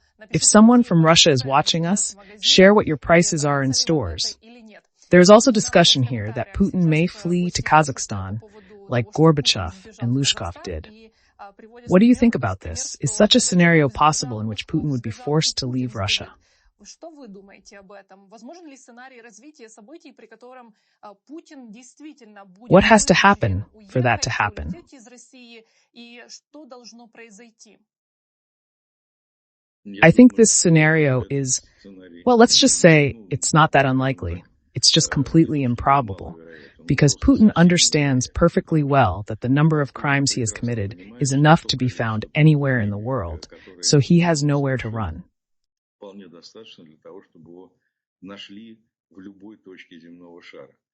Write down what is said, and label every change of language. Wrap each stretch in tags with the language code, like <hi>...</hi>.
<en>If someone from Russia is watching us, share what your prices are in stores. There is also discussion here that Putin may flee to Kazakhstan, like Gorbachev and Lushkov did. What do you think about this? Is such a scenario possible in which Putin would be forced to leave Russia?</en> <ru>Что вы думаете об этом? Возможен ли сценарий развития событий, при котором Путин действительно будет</ru> <en>What has to happen for that to happen?</en> <ru>уйти из России, и что должно произойти?</ru> <en>I think this scenario is, well, let's just say it's not that unlikely. It's just completely improbable. Because Putin understands perfectly well that the number of crimes he has committed is enough to be found anywhere in the world, so he has nowhere to run.</en> <ru>Вполне достаточно для того, чтобы его нашли в любой точке земного шара.</ru>